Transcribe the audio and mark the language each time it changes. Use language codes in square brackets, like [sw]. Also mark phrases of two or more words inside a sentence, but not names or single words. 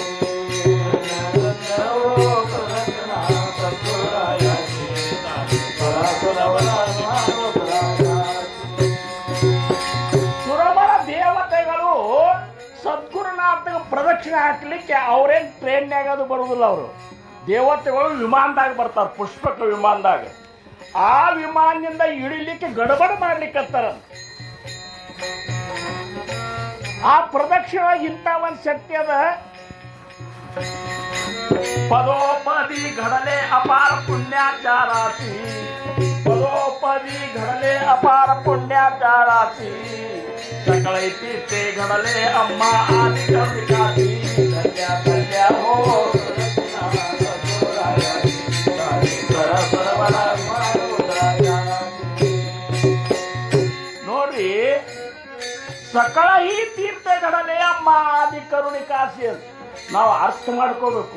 [kn] ಸುರವರ ದೇವತೆಗಳು ಸದ್ಗುರುನಾಥ ಪ್ರದಕ್ಷಿಣೆ ಹಾಕ್ಲಿಕ್ಕೆ ಅವ್ರೇನು ಟ್ರೈನ್ಯಾಗ ಅದು ಬರುವುದಿಲ್ಲ. ಅವರು ದೇವತೆಗಳು ವಿಮಾನದಾಗ ಬರ್ತಾರೆ, ಪುಷ್ಪಕ ವಿಮಾನದಾಗ. ಆ ವಿಮಾನದಿಂದ ಇಳಿಲಿಕ್ಕೆ ಗಡಬಡ ಮಾಡ್ಲಿಕ್ಕತ್ತಾರ. ಆ ಪ್ರದಕ್ಷಿಣ ಇಂಥ ಒಂದು ಶಕ್ತಿ ಅದ. [mr] पदोपदी घडले अपार पुण्याच्या राशी पदोपदी घडले अपार पुण्याच्या राशी सकळ ते घडले अम्मा आदि कविकाची धन्या धन्या हो [kn] ನೋಡ್ರಿ ಸಕಲ ಈ ತೀರ್ಥಗಳನ್ನೇ ಅಮ್ಮ ಆದಿ ಕರುಣಿಕಾಸಿ ನಾವು ಅರ್ಥ ಮಾಡ್ಕೋಬೇಕು.